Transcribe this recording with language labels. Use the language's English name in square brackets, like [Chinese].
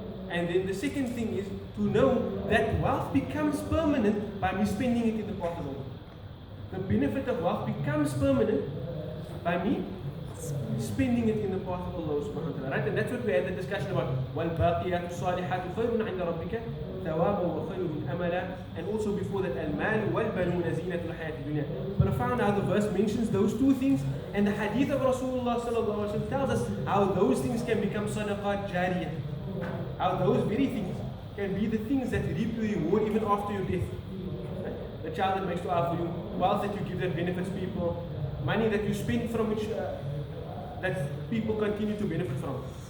[English] And then the second thing is to know that wealth becomes permanent by me spending it in the path of Allah. The benefit of wealth becomes permanent by me spending it in the path of Allah subhanahu wa ta'ala, right? And that's what we had the discussion about. [Arabic] وَالْبَاقِيَاتُ الصَّالِحَاتُ خَيْرٌ عِنْدَ رَبِّكَ ثَوَابًا وَخَيْرٌ أَمَلًا. [English] And also before that, [Arabic] الْمَالُ وَالْبَنُونَ زِينَةُ الْحَيَاةِ الدُّنْيا. [English] But I found how the verse mentions those two things, and the hadith of Rasulullah sallallahu alaihi wasallam tells us how those things can become sadaqat jariyah. How those very things can be the things that reap your reward even after your death. Right? The child that makes dua for you, wealth that you give that benefits people, money that you spend from which that people continue to benefit from.